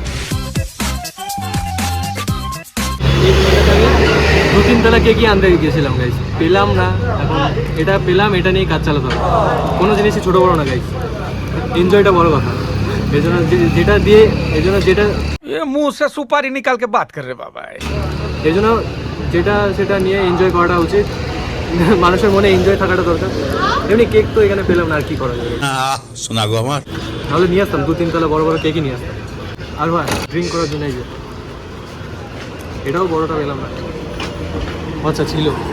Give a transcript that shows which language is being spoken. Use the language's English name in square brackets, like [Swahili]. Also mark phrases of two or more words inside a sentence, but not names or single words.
[Bangla] এই দু-তিন তলা কেকই আনতে গিয়েছিলাম গাইস, পেলাম না। এখন এটা পেলাম, এটা নিয়েই কাজ চালাতে হবে। কোনো জিনিসই ছোটো বড়ো না গাইস, এনজয়টা বড় কথা। এই জন্য যেটা [Hindi] मुंह से सुपारी निकाल के बात कर रहे बाबा। [Bangla] এই জন্য সেটা নিয়ে এনজয় করাটা উচিত, মানুষের মনে এনজয় থাকাটা দরকার। এমনি কেক তো এখানে পেলাম না, আর কি করা যাবে। শোনা গো আমার, তাহলে নিয়ে আসতাম, 2-3 তলা বড় বড় কেকই নিয়ে আসতাম। আর ভাই ড্রিঙ্ক করার জন্য এই যে এটাও বড়টা পেলাম না, আচ্ছা ছিল।